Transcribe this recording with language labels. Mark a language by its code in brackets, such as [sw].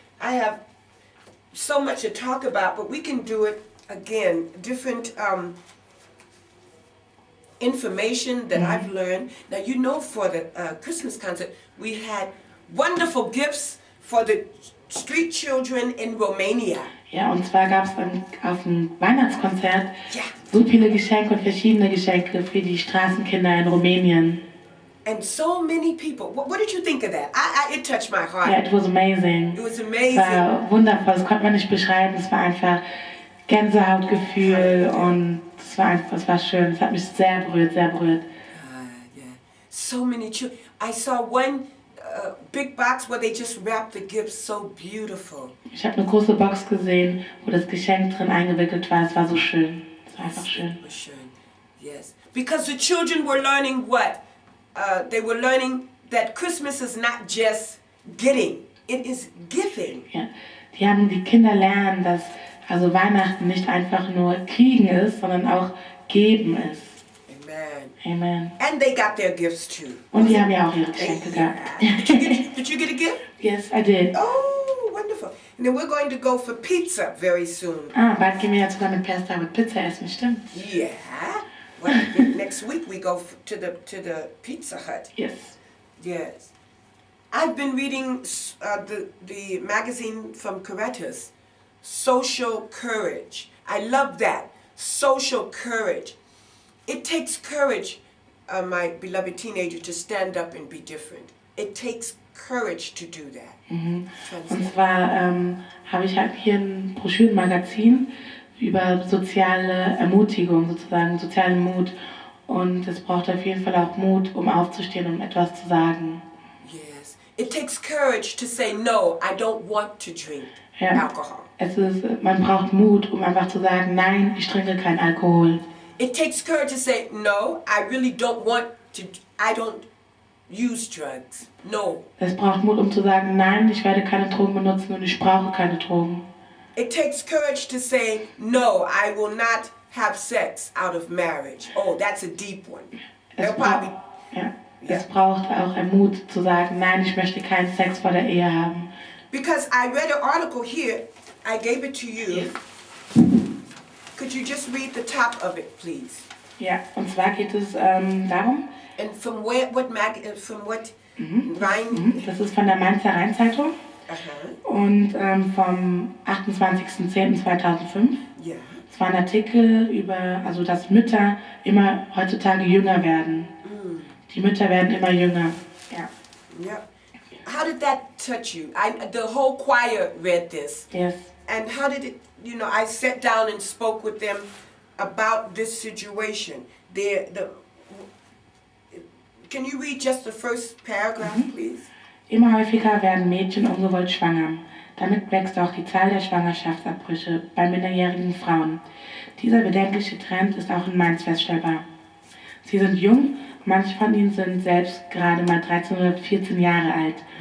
[en] I have so much to talk about, but we can do it again. Different information that I've learned. Now, for the Christmas concert, we had wonderful gifts for the street children in Romania. [de] Ja, und zwar gab es auf dem Weihnachtskonzert so viele Geschenke und verschiedene Geschenke für die Straßenkinder in Rumänien. [en] And so many people. What did you think of that? It touched my heart. Yeah, it was amazing. It was [de] Es [en] amazing. [de] war wundervoll, das konnte man nicht beschreiben. Es war einfach Gänsehautgefühl und es war schön. Es hat mich sehr berührt, sehr berührt. [en] Yeah. So many children. I saw one big box where they just wrapped the gifts so beautiful. [de] Ich habe eine große Box gesehen, wo das Geschenk drin eingewickelt war. Es war so schön. Es war einfach schön. [en] It was [de] schön. [en] Yes. Because the children were learning what? They were learning that Christmas is not just getting, it is giving. [de] Ja, die Kinder lernen, dass also Weihnachten nicht einfach nur kriegen ist, sondern auch geben ist. [en] Amen. Amen. And they got their gifts too. [de] Und die haben ja auch ihre Geschenke gehabt. [en] Did you get a gift? Yes, I did. Oh, wonderful. And then we're going to go for pizza very soon. [de] Bald gehen wir ja sogar mit Pastor mit Pizza essen, stimmt? [en] Yeah. Well, next week we go to the Pizza Hut. Yes. Yes. I've been reading the magazine from Caritas, Social Courage. I love that. Social courage. It takes courage, my beloved teenager, to stand up and be different. It takes courage to do that. [de] Und zwar habe ich halt hier ein Broschürenmagazin über soziale Ermutigung, sozusagen sozialen Mut. Und es braucht auf jeden Fall auch Mut, um aufzustehen und etwas zu sagen. [en] Yes. It takes courage to say, no, I don't want to drink alcohol. [de] Man braucht Mut, um einfach zu sagen, nein, ich trinke keinen Alkohol. [en] It takes courage to say, no, I really don't want to, use drugs. No. [de] Es braucht Mut, um zu sagen, nein, ich werde keine Drogen benutzen und ich brauche keine Drogen. [en] It takes courage to say, no, I will not have sex out of marriage. Oh, that's a deep one. [de] Es braucht auch Mut zu sagen, nein, ich möchte keinen Sex vor der Ehe haben. [en] Because I read an article here, I gave it to you. Yes. Could you just read the top of it, please? [de] Ja, und zwar geht es darum. [en] And from what Rhein? [de] Das ist von der Mainzer Rheinzeitung. Und vom 28.10.2005. [en] Yeah. [de] Es war ein Artikel über, also dass Mütter immer heutzutage jünger werden. Die Mütter werden immer jünger. Ja. [en] Yeah. How did that touch you? The whole choir read this. Yes. And how did it, I sat down and spoke with them about this situation. Can you read just the first paragraph, please? [de] Immer häufiger werden Mädchen ungewollt schwanger. Damit wächst auch die Zahl der Schwangerschaftsabbrüche bei minderjährigen Frauen. Dieser bedenkliche Trend ist auch in Mainz feststellbar. Sie sind jung, manche von ihnen sind selbst gerade mal 13 oder 14 Jahre alt.